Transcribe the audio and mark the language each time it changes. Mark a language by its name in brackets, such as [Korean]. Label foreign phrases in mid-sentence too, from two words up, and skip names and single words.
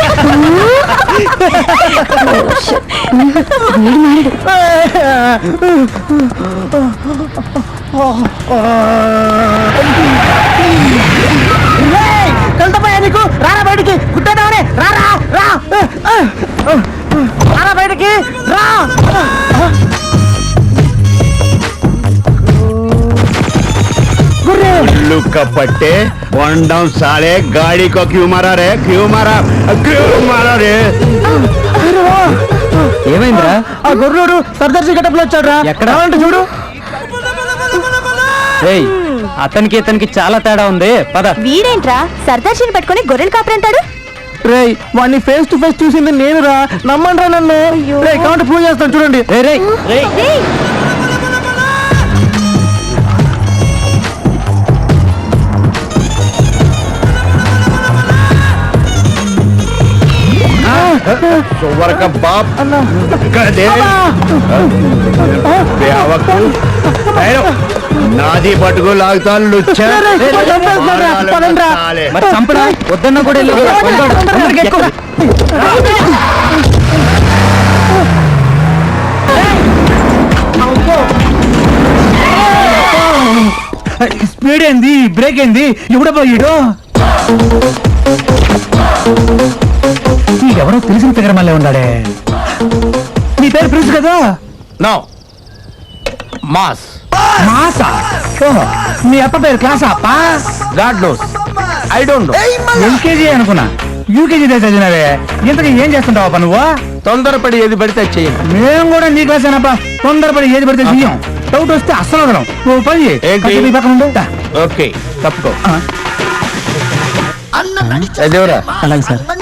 [Telugu] కలుతాపోయా నీకు? రారా బయటికి, గుట్టేదామని రారా, రా రారా బయటికి రా. [Hindi] कपट्टे वन डाउन साले, गाड़ी को क्यों मारा रे? क्यों मारा रे? [Telugu] ఏమైందిరా? ఆ గొర్రెడు సర్దార్జీ గెటప్ లో వచ్చాడు రా. ఎక్కడ? చూడు. ఏయ్, అతనికి ఇతనికి చాలా తేడా ఉంది. పద. వీడేంట్రా సర్దార్జీని పట్టుకొని గొర్రెలు కాపరంటాడు? రేయ్, వాడిని [English] face to face [Telugu] చూసింది నేను రా, నమ్మండి రా నన్ను. రేయ్, [English] counter prove [Telugu] చేస్తాను చూడండి. రేయ్. [Hindi] सोवर का बाप गधे, बेवकू, [Telugu] నాది పట్టుకు లాగుతాను లుచ్చ. మరి చంపడా వద్దన్నా కూడా స్పీడ్ ఏంది, బ్రేక్ ఏంది, ఎవడపోయాడు? ఎవరో తెలిసిన ఫిగర్ మళ్ళీ ఉన్నాడే. నీ పేరు ప్రిన్స్ కదా? నో, మాస్. మాసా? ఓహో, మీ అప్ప పేరు క్లాసా? [English] God knows, I don't know. [Telugu] ఎల్కేజీ అనుకున్నా, యూకేజీ చదివినవే. ఇంతకీ ఏం చేస్తుంటావా నువ్వు? తొందరపడి ఏది పడితే అది చేయండి. మేము కూడా నీ క్లాస్ అనప్పా. తొందరపడి ఏది పడితే చెయ్యం. డౌట్ వస్తే అస్సలు వదలం. నువ్వు పని చేయి. ఏంటి? నీ పక్కన ఉండు. ఓకే, తప్పుకో. అలాగే సార్.